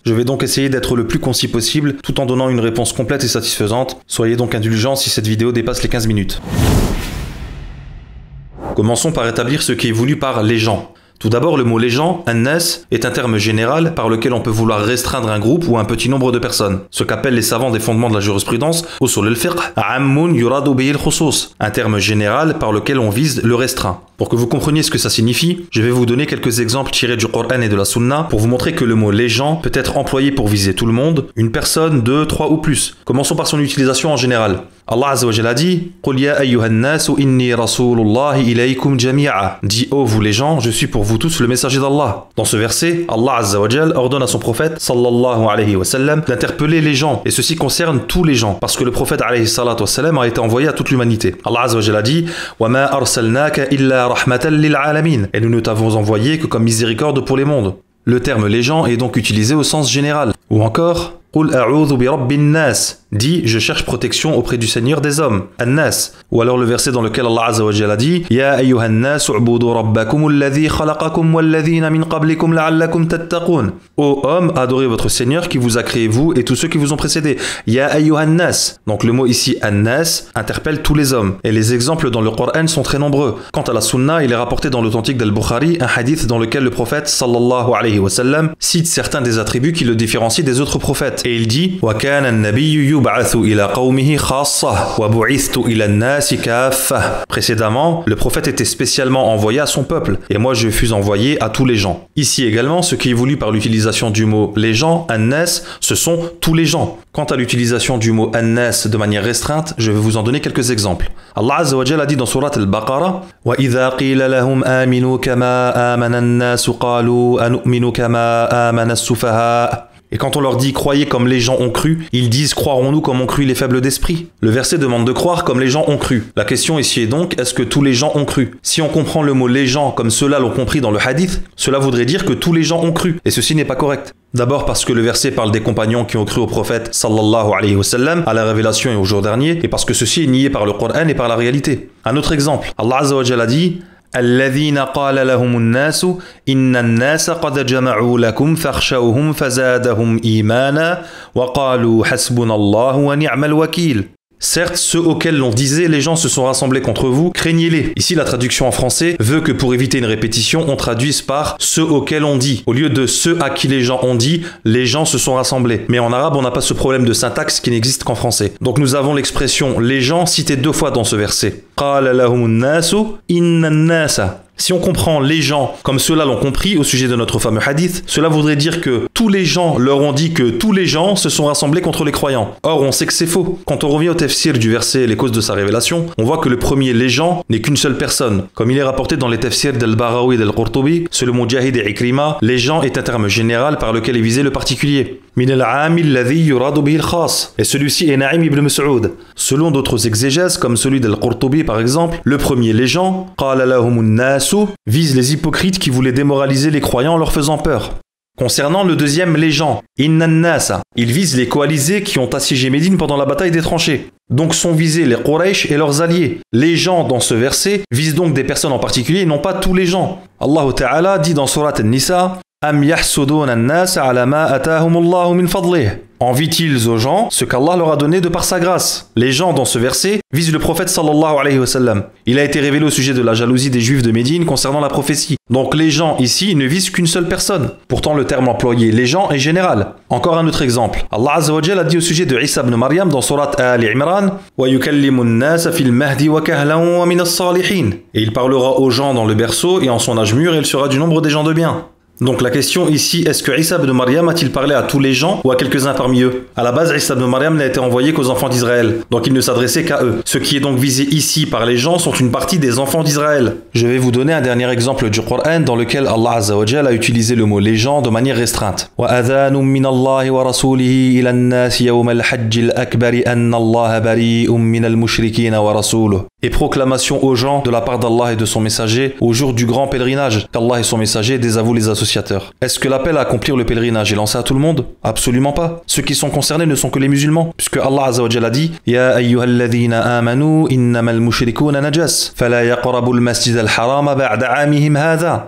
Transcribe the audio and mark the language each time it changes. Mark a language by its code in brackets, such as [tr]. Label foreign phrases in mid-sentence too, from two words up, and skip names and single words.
[fr] Je vais donc essayer d'être le plus concis possible, tout en donnant une réponse complète et satisfaisante. Soyez donc indulgents si cette vidéo dépasse les 15 minutes. Commençons par établir ce qui est voulu par les gens. Tout d'abord, le mot les gens, an-nas, est un terme général par lequel on peut vouloir restreindre un groupe ou un petit nombre de personnes. Ce qu'appellent les savants des fondements de la jurisprudence, [ar] أصول الفقه عام يراد به الخصوص, [fr] un terme général par lequel on vise le restreint. Pour que vous compreniez ce que ça signifie, je vais vous donner quelques exemples tirés du Coran et de la Sunna pour vous montrer que le mot les gens peut être employé pour viser tout le monde, une personne, 2, 3 ou plus. Commençons par son utilisation en général. Allah [ar] عز وجل [fr] dit: [ar] قل يا أيها الناس إني رسول الله إليكم جميعا. [fr] Dit: oh vous les gens, je suis pour vous tous le messager d'Allah. Dans ce verset, Allah [ar] عز وجل [fr] ordonne à son prophète [ar] صلى الله عليه وسلم [fr] d'interpeller les gens, et ceci concerne tous les gens, parce que le prophète [ar] عليه الصلاة والسلام [fr] a été envoyé à toute l'humanité. Allah [ar] عز وجل [fr] dit: [ar] وما أرسلناك إلا رحمة للعالمين. [fr] Et nous ne t'avons envoyé que comme miséricorde pour les mondes. Le terme les gens est donc utilisé au sens général. Ou encore, [ar] قل أعوذ برب الناس, [fr] dit: je cherche protection auprès du Seigneur des hommes, an-nas. Ou alors le verset dans lequel Allah [ar] عز وجل [fr] dit: [ar] يا أيها الناس اعبدوا ربكم الذي خلقكم والذين من قبلكم لعلكم تتقون. [fr] Ô hommes, adorez votre Seigneur qui vous a créé vous et tous ceux qui vous ont précédés. [ar] يا أيها الناس. [fr] Donc le mot ici an-nas interpelle tous les hommes. Et les exemples dans le Coran sont très nombreux. Quant à la Sunna, il est rapporté dans l'authentique d'Al-Bukhari un hadith dans lequel le prophète [ar] صلى الله عليه وسلم [fr] cite certains des attributs qui le différencient des autres prophètes. Et il dit: [ar] وكان النبي يبعث إلى قومه خاصة وبعثت إلى الناس كافة. [fr] Précédemment, le prophète était spécialement envoyé à son peuple, et moi je fus envoyé à tous les gens. Ici également, ce qui est voulu par l'utilisation du mot les gens, an-nas, ce sont tous les gens. Quant à l'utilisation du mot an-nas de manière restreinte, je vais vous en donner quelques exemples. Allah [ar] عز وجل [fr] dit dans Surat Al-Baqarah: [ar] وإذا قيل لهم آمنوا كما آمن الناس قالوا أنؤمن كما آمن السفهاء. [fr] Et quand on leur dit « croyez comme les gens ont cru », ils disent « croirons-nous comme ont cru les faibles d'esprit ?» Le verset demande de croire comme les gens ont cru. La question ici est donc, est-ce que tous les gens ont cru? Si on comprend le mot « les gens » comme ceux-là l'ont compris dans le hadith, cela voudrait dire que tous les gens ont cru, et ceci n'est pas correct. D'abord parce que le verset parle des compagnons qui ont cru au prophète [ar] صلى الله عليه وسلم, [fr] à la révélation et au jour dernier, et parce que ceci est nié par le Coran et par la réalité. Un autre exemple, Allah [ar] عز وجل [fr] dit: [ar] الذين قال لهم الناس إن الناس قد جمعوا لكم فاخشوهم فزادهم إيمانا وقالوا حسبنا الله ونعم الوكيل. [fr] Certes, ceux auxquels l'on disait « les gens se sont rassemblés contre vous, craignez-les ». Ici, la traduction en français veut que pour éviter une répétition, on traduise par « ceux auxquels on dit ». Au lieu de « ceux à qui les gens ont dit », les gens se sont rassemblés. Mais en arabe, on n'a pas ce problème de syntaxe qui n'existe qu'en français. Donc nous avons l'expression « les gens » citée 2 fois dans ce verset. « [ar] قال لهم الناس إن الناس ». [fr] Si on comprend les gens comme ceux-là l'ont compris au sujet de notre fameux hadith, cela voudrait dire que tous les gens leur ont dit que tous les gens se sont rassemblés contre les croyants. Or, on sait que c'est faux. Quand on revient au tafsir du verset et les causes de sa révélation, on voit que le premier les gens n'est qu'une seule personne. Comme il est rapporté dans les tafsirs d'Al-Barawi et d'Al-Qurtubi, selon Mujahid et Ikrima, les gens est un terme général par lequel est visé le particulier. [ar] من العام الذي يراد به الخاص. [fr] Et celui-ci est Na'im ibn Mas'ud. Selon d'autres exégèses, comme celui d'Al-Qurtubi par exemple, le premier les gens, [ar] قال لهم الناس, [fr] vise les hypocrites qui voulaient démoraliser les croyants en leur faisant peur. Concernant le deuxième les gens, [ar] إن الناس, [fr] il vise les coalisés qui ont assiégé Médine pendant la bataille des tranchées. Donc sont visés les Quraysh et leurs alliés. Les gens dans ce verset visent donc des personnes en particulier et non pas tous les gens. [ar] الله تعالى [fr] dit dans Surat An-Nisa: [ar] أم يحسدون الناس على ما آتاهم الله من فضله. [fr] Envient-ils aux gens ce qu'Allah leur a donné de par sa grâce? Les gens dans ce verset visent le prophète [ar] صلى الله عليه وسلم. [fr] Il a été révélé au sujet de la jalousie des juifs de Médine concernant la prophétie. Donc les gens ici ne visent qu'une seule personne. Pourtant le terme employé les gens est général. Encore un autre exemple. Allah [ar] عز وجل [fr] a dit au sujet de Isa ibn Maryam dans Surat Al-Imran [ar] ويكلم الناس في المهد وكهلا ومن الصالحين. [fr] Et il parlera aux gens dans le berceau et en son âge mûr et il sera du nombre des gens de bien. Donc la question ici, est-ce que Isa ibn Maryam a-t-il parlé à tous les gens ou à quelques-uns parmi eux? À la base, Isa ibn Maryam n'a été envoyé qu'aux enfants d'Israël, donc il ne s'adressait qu'à eux. Ce qui est donc visé ici par les gens sont une partie des enfants d'Israël. Je vais vous donner un dernier exemple du Coran dans lequel Allah [ar] عز وجل [fr] a utilisé le mot les gens de manière restreinte. [ar] وَأَذَانٌ مِّنَ اللَّهِ وَرَسُولِهِ إِلَى النَّاسِ يَوْمَ الْحَجِّ الْأَكْبَرِ أَنَّ اللَّهَ بَرِيءٌ مِّنَ الْمُشْرِكِينَ وَرَسُولُهُ. [fr] Et proclamation aux gens de la part d'Allah et de son messager au jour du grand pèlerinage, qu'Allah et son messager désavouent les associateurs. Est-ce que l'appel à accomplir le pèlerinage est lancé à tout le monde? Absolument pas. Ceux qui sont concernés ne sont que les musulmans, puisque Allah [ar] عز وجل [fr] dit [ar] يا أيها الذين آمنوا إنما المشركون نجس فلا يقربوا المسجد الحرام بعد عامهم هذا.